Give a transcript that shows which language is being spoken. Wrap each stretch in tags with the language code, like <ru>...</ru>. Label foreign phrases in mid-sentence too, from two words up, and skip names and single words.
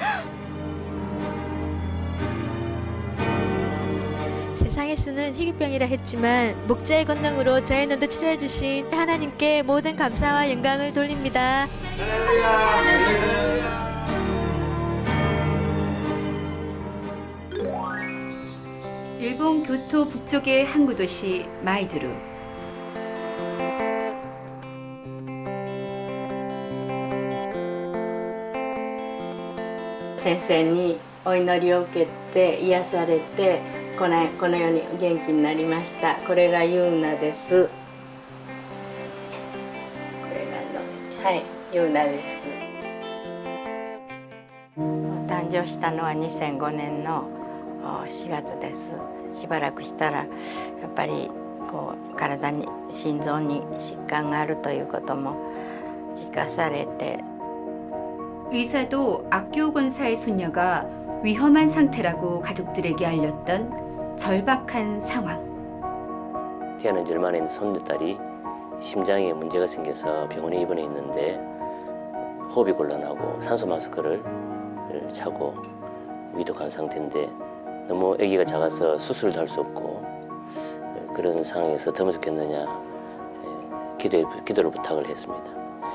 <ko>세상에서는 희귀병이라 했지만 목자의 권능으로 저의 눈도 치료해 주신 하나님께 모든 감사와 영광을 돌립니다. 일본 교토 북쪽의 항구 도시 마이즈루.</ko> <ja>선생님にお祈りを受けて癒されてこのように元気になりました。これがユーナです。これがはいユーナです。誕生したのは2005年の4月です。しばらくしたらやっぱり体に心臓に疾患があるということも聞かされて。</ja> <ko>의사도 악교 권사의 손녀가 위험한 상태라고 가족들에게 알렸던 절박한 상황. 태어난 지 얼마 안 됐는 손녀딸이 심장에 문제가 생겨서 병원에 입원해 있는데 호흡이 곤란하고 산소 마스크를 차고 위독한 상태인데 너무 아기가 작아서 수술도 할 수 없고 그런 상황에서 더 좋겠느냐 기도를 부탁을 했습니다.</ko>